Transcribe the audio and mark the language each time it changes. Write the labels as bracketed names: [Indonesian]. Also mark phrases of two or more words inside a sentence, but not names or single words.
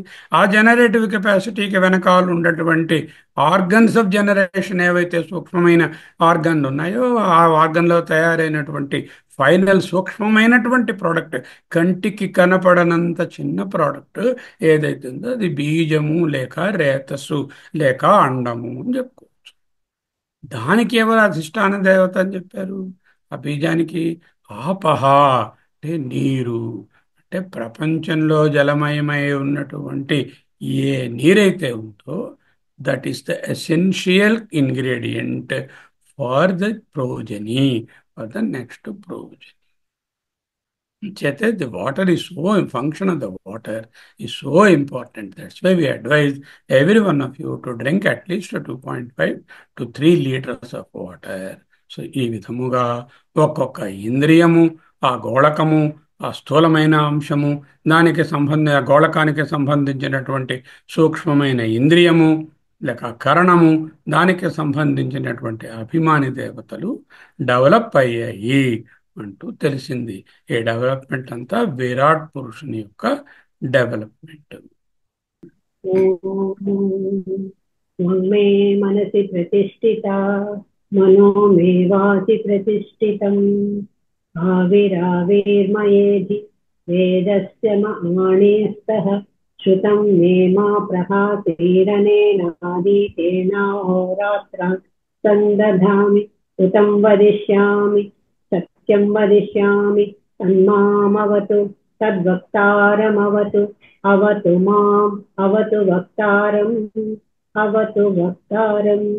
[Telugu] ఆ [English] generative capacityకి [Telugu] వెనకాల ఉన్నటువంటి [English] organs of generation [Telugu] ఏవైతే సూక్ష్మమైన ఆర్గన్లు ఉన్నాయో, ఆ ఆర్గన్లో తయారైనటువంటి ఫైనల్ సూక్ష్మమైనటువంటి ప్రోడక్ట్, కంటికి కనపడనంత చిన్న ప్రోడక్ట్ ఏదైతే ఉందో అది బీజము లేక రేతస్సు లేక అండము అని చెప్పుకోవచ్చు. దానికి ఎవరు అధిష్టాన దేవత అని చెప్పారు? ఆ బీజానికి ఆపహ అంటే నీరు. అంటే ప్రపంచంలో జలమయమై ఉన్నటువంటి ఏ నీరైతే ఉందో [English] that is the essential ingredient for the progeny, for the next progeny. Chete, the water is so, function of the water is so important. That's why we advise every one of you to drink at least 2.5 to 3 liters of water. [Telugu] సో ఈ విధముగా ఒక్కొక్క ఇంద్రియము, ఆ గోళకము, ఆ స్థూలమైన అంశము, గోళకానికి సంబంధించినటువంటి సూక్ష్మమైన ఇంద్రియము లేక కరణము, దానికి సంబంధించినటువంటి అభిమాని దేవతలు డెవలప్ అయ్యాయి అంటూ తెలిసింది. ఈ డెవలప్మెంట్ అంతా విరాట్ పురుషుని యొక్క డెవలప్మెంట్. [Sanskrit] मे मनसि प्रतिष्ठिता मनो मे वाचि प्रतिष्ठितम् आविराविर्मयेधि वेदस्य माणेस्तः श्रुतं मे मा प्रभातीरनेनादीतेनाहोरात्रान् सन्दधामि उतं वदिष्यामि सत्यं वदिष्यामि तन्मामवतु तद्वक्तारमवतु अवतु माम् अवतु वक्तारम् अवतु वक्तारम्।